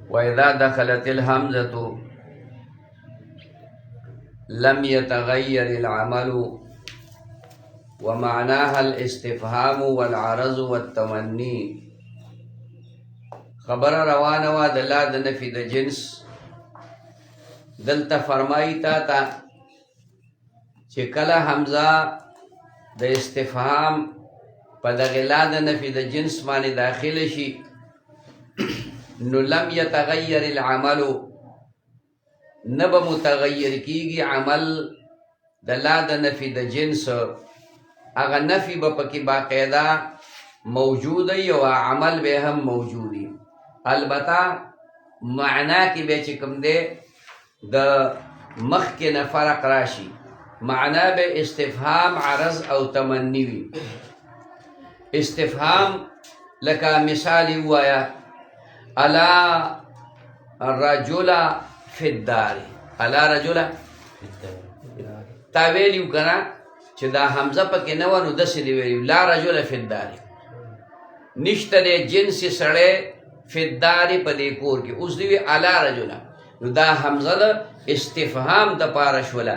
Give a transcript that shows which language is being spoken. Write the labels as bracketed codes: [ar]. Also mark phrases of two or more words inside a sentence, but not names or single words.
[ar] وإذا دخلت الهمزة لم يتغير العمل ومعناها الاستفهام والعرض والتمني. [ps] خبر روانه وا د لا د نفي د جنس دلته فرمایي تا چې کله حمزه د استفهام په دغه لا د نفي د جنس باندې داخله شي نو [ar] لم يتغير العمل، [ps] نه به متغیر کیږي عمل د لا د نفي د جنس. هغه نفي به پکې باقاعده موجود وي او عمل به هم موجود وي. البته معنا کې به چې کوم دی د مخکې نه فرق راشي. معنا به استفهام عرض او تمنی وي. استفهام لکه مثال وایا [ar] الا رجل فی الدار، الا رجل [ps] تا ویلیو کنه چې دا حمزه پکې نه و نو داسې دی ویلیو [ar] لا رجل فی الدار، [ps] نشته دی جنس سړی [ar] فی الدار [ps] په دې کور کې. اوس دی وی [ar] الا رجل، [ps] نو دا حمزه د استفهام د پاره شوله.